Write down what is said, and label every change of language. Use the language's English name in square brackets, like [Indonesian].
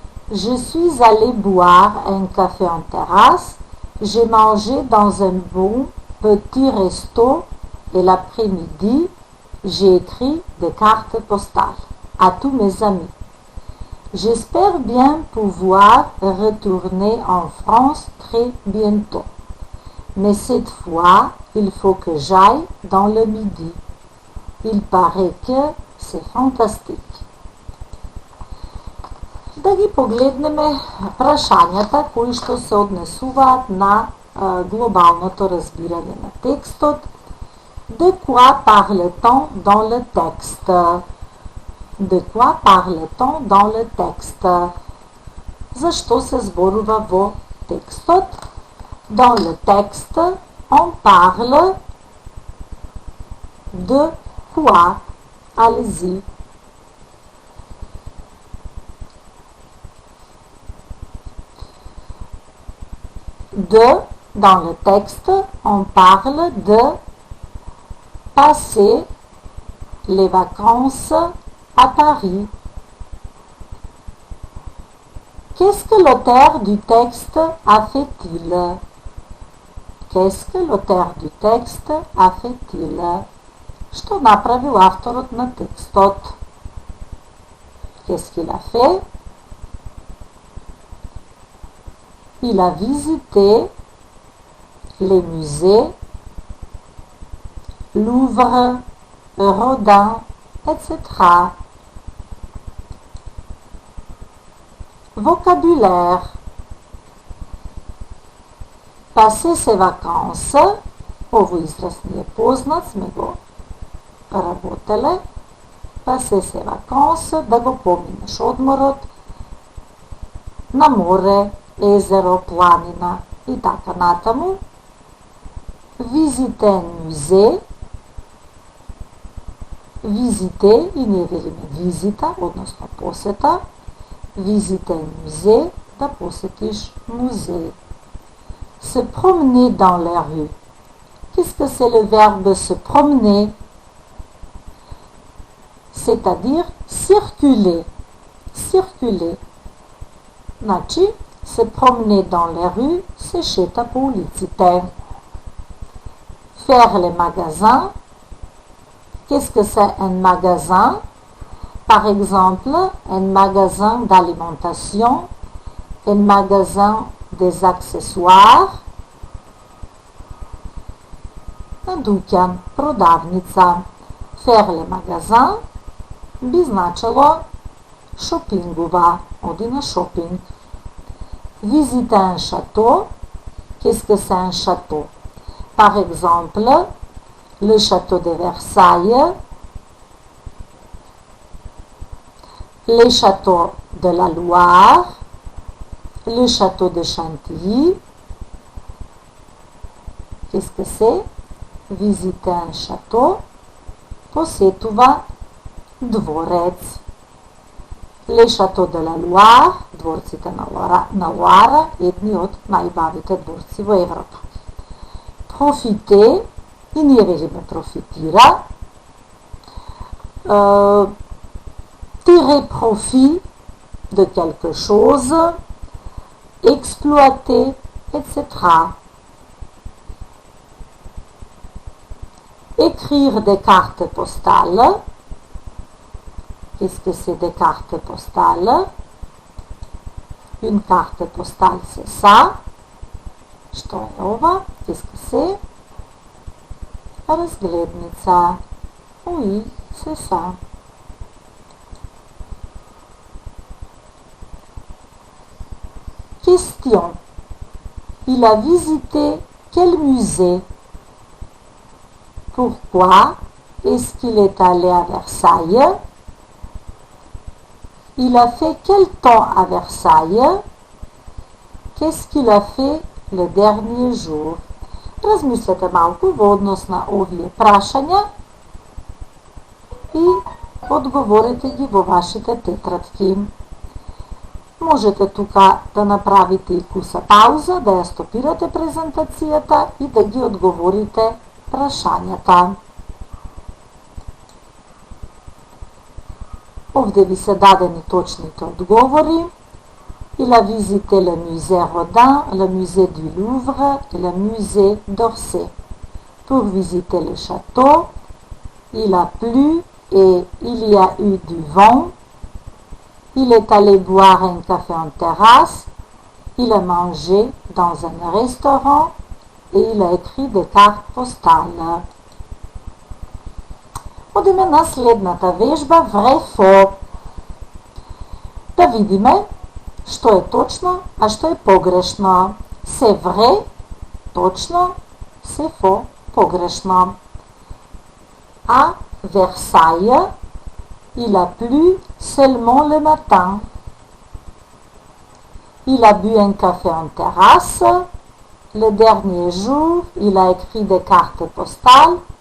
[French] Je suis allée boire un café en terrasse, j'ai mangé dans un bon petit resto et l'après-midi, j'ai écrit des cartes postales à tous mes amis. J'espère bien pouvoir retourner en France très bientôt. Mais cette fois, il faut que j'aille dans le midi. Il paraît que c'est fantastique. [Macedonian] Да ги погледнеме прашањата кои што се однесуваат на глобалното разбирање на текстот. [French] De quoi parle-t-on dans le texte? De quoi parle-t-on dans le texte? [Macedonian] Зашто се зборува во текстот? [French] Dans le texte, on parle de quoi? Allez-y. Dans le texte, on parle de passer les vacances à Paris. Qu'est-ce que l'auteur du texte a fait-il? Qu'est-ce que l'auteur du texte a fait-il? Што направил авторот на текстот? Qu'est-ce qu'il a fait? Il a visité les musées, Louvre, Rodin, etc. Vocabulaire. Passer ses vacances. [Macedonian] Овој израз ни е познат, сме го работеле. [French] Passer ses vacances, [Macedonian] да го поминеш одморот на море, езеро, планина и така натаму. [French] Visiter un musée. [Macedonian] Visiter, и ние велиме визита, односно посета. [French] Visiter un musée, [Macedonian] да посетиш музей. [French] Se promener dans les rues. Qu'est-ce que c'est le verbe se promener? C'est-à-dire circuler. Circuler. [Macedonian] Значи, [French] se promener dans les rues, [Macedonian] се шета по улиците. [French] Faire les magasins. Qu'est-ce que c'est un magasin? Par exemple, un magasin d'alimentation, un magasin des accessoires, [Macedonian] дуќан, продавница. [French] Faire les magasins [Macedonian] би значило шопингува, оди на шопинг. [French] Visiter un château. Qu'est-ce que c'est un château? Par exemple, le château de Versailles, les châteaux de la Loire, le château de Chantilly. Qu'est-ce que c'est? Visiter un château. [Macedonian] Посетува дворец. [French] Les châteaux de la Loire, [Macedonian] дворците на Лоара, едни од најбавите дворци во Европа. Profiter, и ние велиме профитира. [French] Tirer profit de quelque chose, exploiter, etc. Écrire des cartes postales. Qu'est-ce que c'est des cartes postales? Une carte postale, c'est ça. [Macedonian] Što je ова? [French] Qu'est-ce que c'est? [Macedonian] Разгледница. [French] Oui, c'est ça. Question. Il a visité quel musée? Pourquoi est-ce qu'il est allé à Versailles? Il a fait quel temps à Versailles? Qu'est-ce qu'il a fait le dernier jour? [Macedonian] Размислете малку во однос на овие прашања и одговорете ги во вашите тетрадки. Можете тука да направите и куса пауза, да ја стопирате презентацијата и да ги одговорите прашањата. Овде ви се дадени точните одговори. [French] Il a visité le musée Rodin, le musée du Louvre et le musée d'Orsay. Pour visiter le château, il a plu et il y a eu du vent. Il est allé boire un café en terrasse. Il a mangé dans un restaurant et il a écrit des cartes postales. [Macedonian] Одиме на следната вежба vrai-faux. Да видиме што е точно, а што е погрешно. [French] C'est vrai, [Macedonian] точно, [French] c'est faux, [Macedonian] погрешно. [French] À Versailles, il a plu seulement le matin. Il a bu un café en terrasse. Le dernier jour, il a écrit des cartes postales.